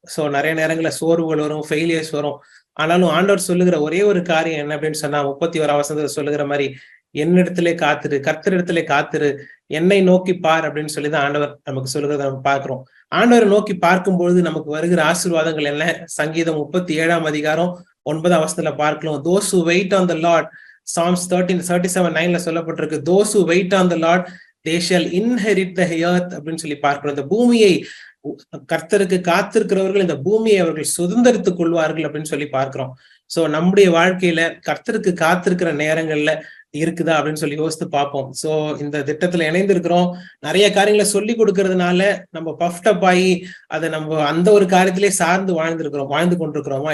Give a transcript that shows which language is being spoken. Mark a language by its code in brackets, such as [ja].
[ta] So நிறைய நேரங்கள்ல சோர்வுகள் வரும், ஃபெயிலியர்ஸ் வரும். ஆனாலும் ஆண்டவர் சொல்லுகிற ஒரே ஒரு காரியம் என்ன அப்படின்னு சொன்னா, 31ஆம் வசனத்துல சொல்லுகிற மாதிரி, என்னிடத்திலே காத்திரு, கர்த்தரிடத்திலே காத்திரு, என்னை நோக்கி பார் அப்படின்னு சொல்லிதான் ஆண்டவர் நமக்கு சொல்லுகிறத நம்ம பார்க்கிறோம். ஆண்டவரை நோக்கி பார்க்கும்பொழுது நமக்கு வருகிற ஆசீர்வாதங்கள் என்ன? சங்கீதம் 37ஆம் அதிகாரம் 9ஆம் வசனத்துல பார்க்கலாம். [en] Those who wait on the Lord, Psalms 37:9 [ta] சொல்லப்பட்டிருக்கு, [en] those who wait on the Lord they shall inherit the earth [ta] அப்படின்னு சொல்லி பார்க்கிறோம். இந்த பூமியை கர்த்தருக்கு காத்திருக்கிறவர்கள் இந்த பூமியை அவர்கள் சுதந்திரித்துக் கொள்வார்கள் அப்படின்னு சொல்லி பார்க்கிறோம். சோ நம்முடைய வாழ்க்கையில கர்த்தருக்கு காத்திருக்கிற நேரங்கள்ல இருக்குதா அப்படின்னு சொல்லி யோசித்து பார்ப்போம். சோ இந்த திட்டத்துல இணைந்திருக்கிறோம். நிறைய காரியங்களை சொல்லி கொடுக்கறதுனால நம்ம பஃப்டப் ஆகி அதை நம்ம அந்த ஒரு காரியத்திலே சார்ந்து வாழ்ந்து கொண்டிருக்கிறோமா?